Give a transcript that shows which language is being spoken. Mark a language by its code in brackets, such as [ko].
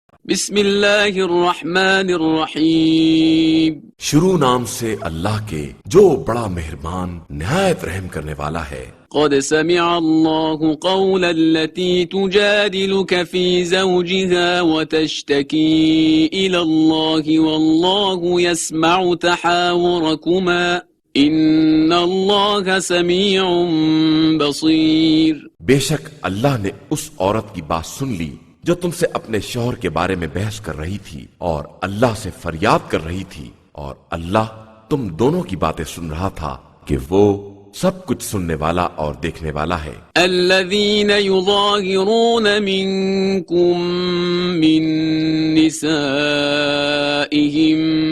[ar] بسم اللہ الرحمن الرحیم۔ [ur] شروع نام سے اللہ کے جو بڑا مہربان نہایت رحم کرنے والا ہے۔ [ar] قد سمع اللہ قول التي تجادلك في زوجها وتشتكي إلى الله والله يسمع تحاوركما ان اللہ سمیع بصیر۔ [ur] بے شک اللہ نے اس عورت کی بات سن لی جو تم سے اپنے شوہر کے بارے میں بحث کر رہی تھی اور اللہ سے فریاد کر رہی تھی، اور اللہ تم دونوں کی باتیں سن رہا تھا کہ وہ سب کچھ سننے والا اور دیکھنے والا ہے۔ [ar] الذین یظاہرون منکم من نسائہم